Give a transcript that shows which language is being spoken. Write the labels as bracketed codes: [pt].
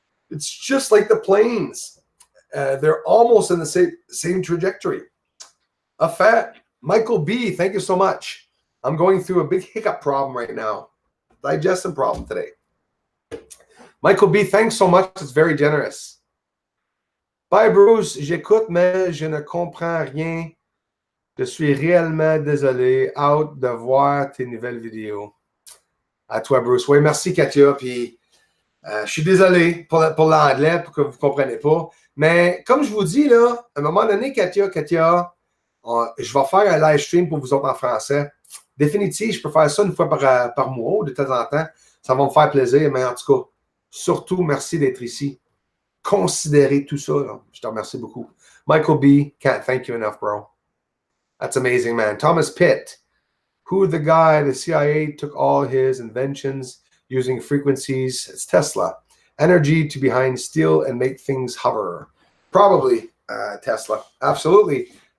[en] It's just like the planes. They're almost in the same trajectory. Michael B., thank you so much. I'm going through a big hiccup problem right now. Digestion problem today. Michael B., thanks so much. It's very generous. Bye, Bruce. [fr] J'écoute, mais je ne comprends rien. Je suis réellement désolé. Hâte de voir tes nouvelles vidéos. À toi, Bruce. Oui, merci, Katia. Puis, je suis désolé pour l'anglais, pour que vous ne compreniez pas. Mais comme je vous dis, là, à un moment donné, Katia, je vais faire un live stream pour vous autres en français. Définitivement, je peux faire ça une fois par mois, de temps en temps. Ça va me faire plaisir. Mais en tout cas, surtout, merci d'être ici. Considérez tout ça. Là. Je te remercie beaucoup. [en] Michael B., can't thank you enough, bro. That's amazing, man. Thomas Pitt, who the guy, the CIA took all his inventions using frequencies. It's Tesla. Energy to behind steel and make things hover. Probably Tesla. Absolutely.